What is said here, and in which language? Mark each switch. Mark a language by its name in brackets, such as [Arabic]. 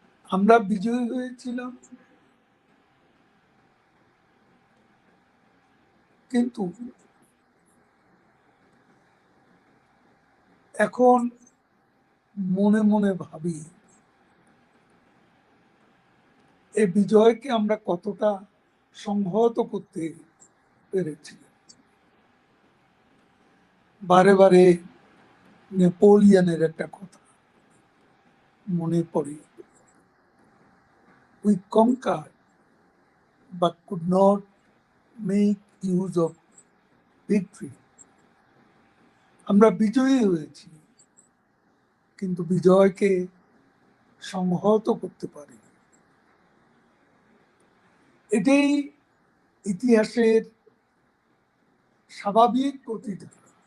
[Bangla] আমরা বিজয়ী হয়েছিলাম, কিন্তু এখন মনে মনে ভাবি এই বিজয়কে আমরা কতটা সংহত করতে পেরেছি। বারে বারে নেপোলিয়নের একটা কথা মনে পড়ে, [English] we conquered but could not make use of victory. [Bangla] আমরা বিজয়ী হয়েছি, কিন্তু বিজয়কে সংহত করতে পারি। এটাই ইতিহাসের স্বাভাবিক প্রতিধারা।